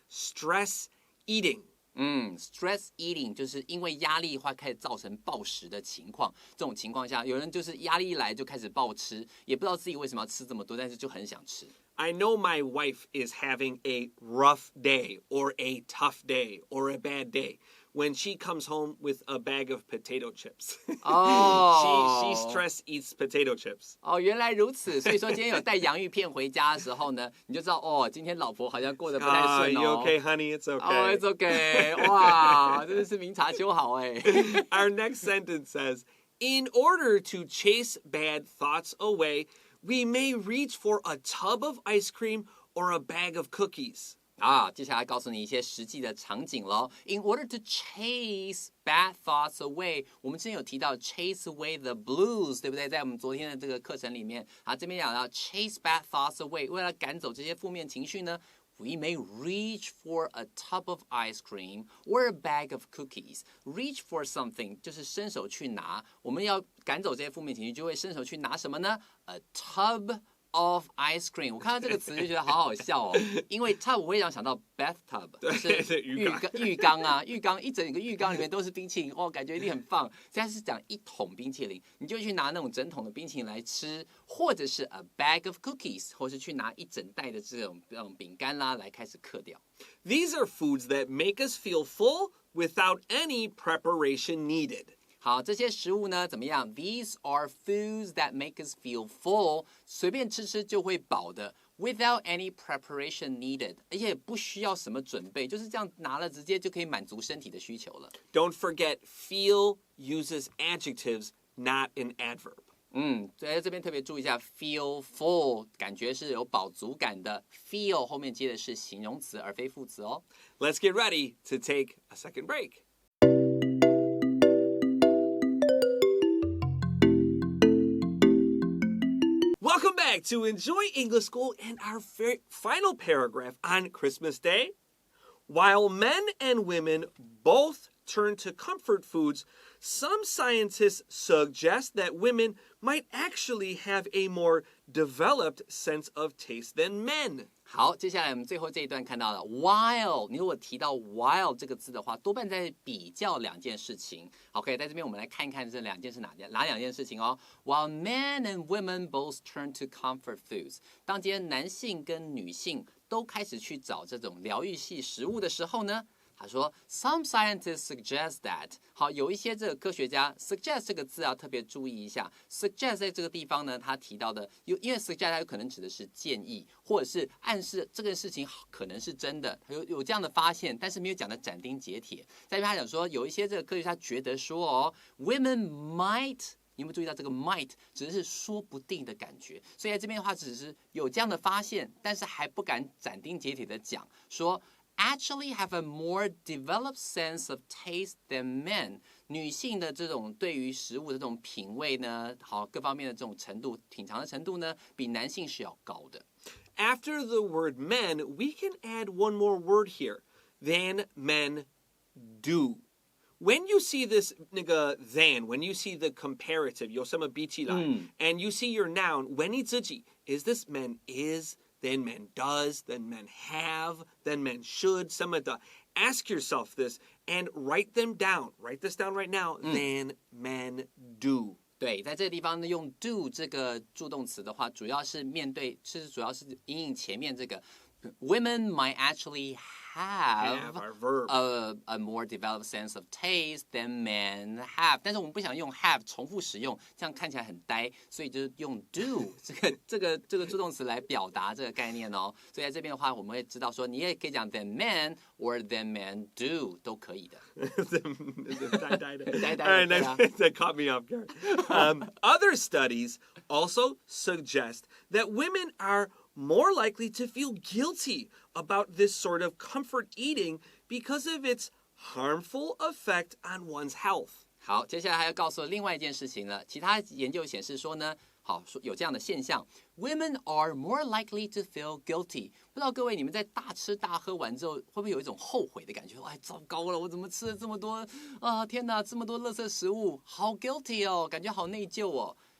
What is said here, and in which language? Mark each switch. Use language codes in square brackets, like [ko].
[en] Stress eating. [zh] Stress eating 就是因为压力的话开始造成暴食的情况。这种情况下，有人就是压力一来就开始暴吃，也不知道自己为什么要吃这么多，但是就很想吃。 [en] I know my wife is having a rough day or a tough day or a bad day when she comes home with a bag of potato chips. She stress eats potato chips. [zh] 原来如此。所以说今天有带洋芋片回家的时候呢，你就知道今天老婆好像过得不太顺哦。 [en] You okay, honey? It's okay. It's okay. [zh] 哇，真的是明察秋毫哎。 [en] Our next sentence says, in order to chase bad thoughts away, we may reach for a tub of ice cream or a bag of cookies. [zh] 接下来告诉你一些实际的场景咯。 In order to chase bad thoughts away， 我们之前有提到 [en] chase away the blues， [zh] 对不对？在我们昨天的这个课程里面，这边讲到 chase bad thoughts away， 为了赶走这些负面情绪呢， [en] we may reach for a tub of ice cream or a bag of cookies. [zh] Reach for something 就是伸手去拿，我们要赶走这些负面情绪，就会伸手去拿什么呢？ [en] A tub of ice cream。 [zh] 我看到这个词就觉得好好笑哦，因为 tub 我会想到 bathtub， 就是浴缸啊，一整个浴缸里面都是冰淇淋，感觉一定很棒。现在是讲一桶冰淇淋，你就去拿那种整桶的冰淇淋来吃，或者是 [en] a bag of cookies， [zh] 或是去拿一整袋的这种饼干啦来开始嗑掉。 [en] These are foods that make us feel full without any preparation needed. [zh] 好，这些食物呢怎么样 ？ [en] These are foods that make us feel full， [zh] 随便吃吃就会饱的 ， [en] without any preparation needed， [zh] 而且不需要什么准备，就是这样拿了直接就可以满足身体的需求了。 [en] Don't forget, feel uses adjectives, not an adverb. [zh] 在这边特别注意一下 feel full 感觉是有饱足感的 feel 后面接的是形容词而非副词哦。 [en] Let's get ready to take a second break. Welcome back to Enjoy English School and our final paragraph on Christmas Day. While men and women both turn to comfort foods, some scientists suggest that women might actually have a more developed sense of taste than men. [zh] 好，接下来我们最后这一段看到了 while， 你如果提到 while 这个字的话，多半在比较两件事情。 OK， 在这边我们来看一看这两件是哪两件事情哦。 [en] While men and women both turn to comfort foods， [zh] 当今天男性跟女性都开始去找这种疗愈系食物的时候呢，他说 ， [en] Some scientists suggest that。 [zh] 好，有一些这个科学家 suggest 这个字要特别注意一下。 suggest 在这个地方呢，他提到的因为 suggest 它有可能指的是建议，或者是暗示这个事情可能是真的，有这样的发现，但是没有讲的斩钉截铁。在这边他讲说，有一些这个科学家觉得说哦 ， [en] women might。 [zh] 你有没有注意到这个 might 只是说不定的感觉？所以在这边的话，只是有这样的发现，但是还不敢斩钉截铁的讲说。 [en] Actually have a more developed sense of taste than men. [zh] 女性的这种对于食物的这种品味呢，好各方面的这种程度、品尝的程度呢，比男性是要高的。 [en] After the word men, we can add one more word here. Than men do. When you see this than, when you see the comparative, [zh] 有什么比起来 [en] and you see your noun, when你自己 is this man is?Then men does, then men have, then men should, [zh] 什么的 [en] Ask yourself this and write them down. Write this down right now. Then men do. [zh] 对，在这个地方呢，用 do 这个助动词的话，主要是主要是因应前面这个 [en] women might actually have our verb. a more developed sense of taste than men have， [zh] 但是我们不想用 have 重复使用，这样看起来很呆，所以就是用 do 这个助动词来表达这个概念哦。所以在这边的话，我们会知道说，你也可以讲 [en] than men or than men do [zh] 都可以的。 [en] That caught me off guard. Other studies also suggest that women are more likely to feel guilty about this sort of comfort eating because of its harmful effect on one's health. [zh] 好，接下来还要告诉另外一件事情了。其他研究显示说呢，好，有这样的现象 ， [en] women are more likely to feel guilty。 [zh] 不知道各位你们在大吃大喝完之后，会不会有一种后悔的感觉？哎，糟糕了，我怎么吃了这么多啊？天哪，这么多垃圾食物，好 guilty 哦，感觉好内疚哦。